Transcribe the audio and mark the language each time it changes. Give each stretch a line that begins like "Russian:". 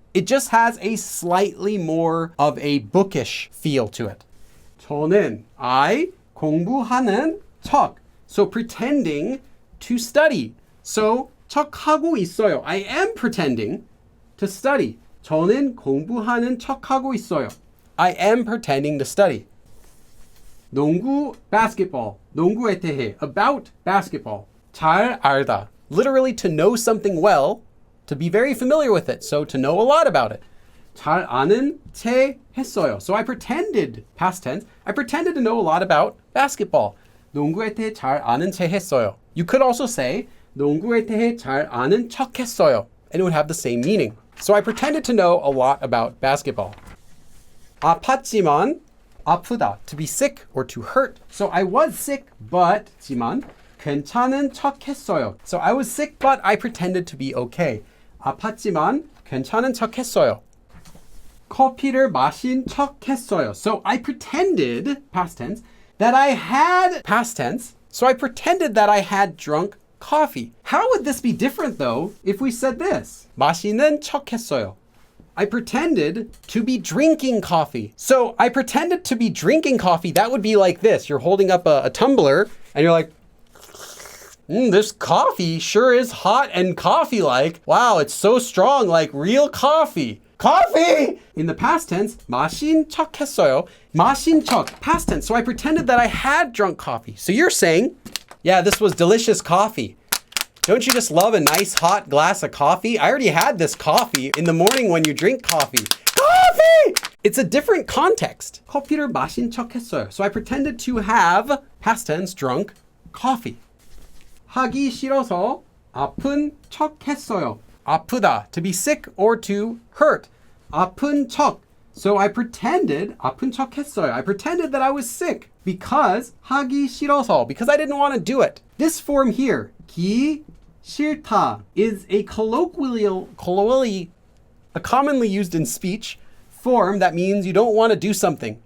English: It just has a slightly more of a bookish feel to it.
Korean: 저는, I, 공부하는 척.
English: So pretending to study. So
Korean: 척하고 있어요.
English: I am pretending to study.
Korean: 저는 공부하는 척하고 있어요.
English: I am pretending to study. 농구, basketball.
Korean: 농구에 대해,
English: about basketball.
Korean: 잘 알다.
English: Literally to know something well, to be very familiar with it. So to know a lot about it.
Korean: 잘 아는 체 했어요.
English: So I pretended, past tense, I pretended to know a lot about basketball.
Korean: 농구에 대해 잘 아는 체 했어요.
English: You could also say
Korean: 농구에 대해 잘 아는 척 했어요.
English: And it would have the same meaning. So I pretended to know a lot about basketball.
Korean: 아팠지만 아프다,
English: to be sick or to hurt. So I was sick, but
Korean: 지만 괜찮은 척 했어요.
English: So I was sick, but I pretended to be okay.
Korean: 아팠지만 괜찮은 척 했어요. 커피를 마신 척 했어요.
English: So I pretended, past tense, that I had, past tense, so I pretended that I had drunk coffee. How would this be different though if we said this?
Korean: 마시는 척 했어요.
English: I pretended to be drinking coffee. So I pretended to be drinking coffee. That would be like this. You're holding up a tumbler and you're like, this coffee sure is hot and coffee-like. Wow, it's so strong, like real coffee. Coffee! In the past tense,
Korean: 마신 척 했어요. 마신 척,
English: past tense. So I pretended that I had drunk coffee. So you're saying, yeah, this was delicious coffee. Don't you just love a nice hot glass of coffee? I already had this coffee in the morning when you drink coffee. Coffee! It's a different context.
Korean: 커피를 마신 척 했어요.
English: So I pretended to have, past tense, drunk coffee.
Korean: 하기 싫어서 아픈 척 했어요.
English: 아프다, to be sick or to hurt.
Korean: 아픈 척.
English: So I pretended,
Korean: 아픈 척 했어요.
English: I pretended that I was sick because
Korean: 하기 싫어서,
English: because I didn't want to do it. This form here, 기 싫다, is a colloquially, a commonly used in speech form that means you don't want to do something.